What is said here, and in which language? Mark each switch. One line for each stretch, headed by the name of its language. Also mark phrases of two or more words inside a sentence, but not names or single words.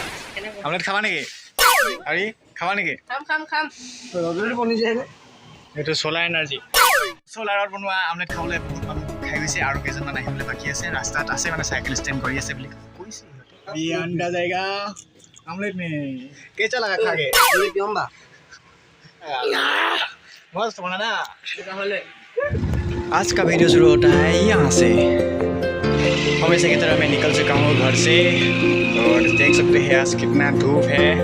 Assamese: আমলেট খাবা নেকি? আরে খাবা নেকি? খাম ৰজনী বনি যায় নে এইটো
English: solar energy
Assamese: সোলাৰত বনোৱা আমলেট খাবলৈ বহুত মানুহ খাই গৈছে আৰু কেইজনমান আহিবলৈ বাকী আছে ৰাস্তাত আছে মানে চাইকেল ষ্টেণ্ড কৰি আছে বুলি কৈছে
Hindi: ये अंडा जाएगा ऑमलेट में कैसा लगा खा के क्यों बा मस्त बना ना आज का वीडियो शुरू होता है यहाँ से हमेशा की तरह मैं निकल चुका हूँ घर से और देख सकते हैं आज कितना धूप है